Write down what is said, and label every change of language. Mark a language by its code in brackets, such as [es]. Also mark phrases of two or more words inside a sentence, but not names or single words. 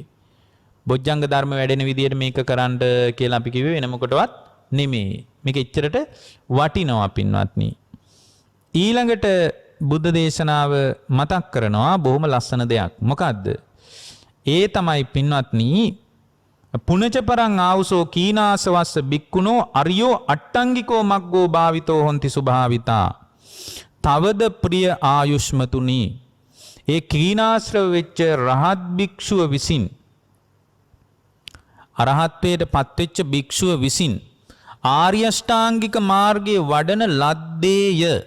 [si] බොජ්ජංග ධර්ම වැඩෙන විදියට මේක කරන්න කියලා අපි කිව්වේ වෙන මොකටවත් නෙමෙයි. මේක එච්චරට වටිනවා පින්වත්නි. ඊළඟට බුද්ධ දේශනාව මතක් කරනවා බොහොම ලස්සන දෙයක්. මොකද්ද? ඒ තමයි පින්වත්නි [pi] පුනච පරං ආවසෝ කීනාසවස්ස බික්කුණෝ අරියෝ අට්ටංගිකෝ මග්ගෝ භාවිතෝ හොಂತಿ සුභාවිතා. [si] තවද ප්‍රිය ආයුෂ්මතුනි ඒ කීනාශ්‍රව වෙච්ච රහත් භික්ෂුව විසින් අරහත්ත්වයට පත්වෙච්ච භික්ෂුව විසින් ආර්ය අෂ්ටාංගික මාර්ගයේ වඩන ලද්දේය.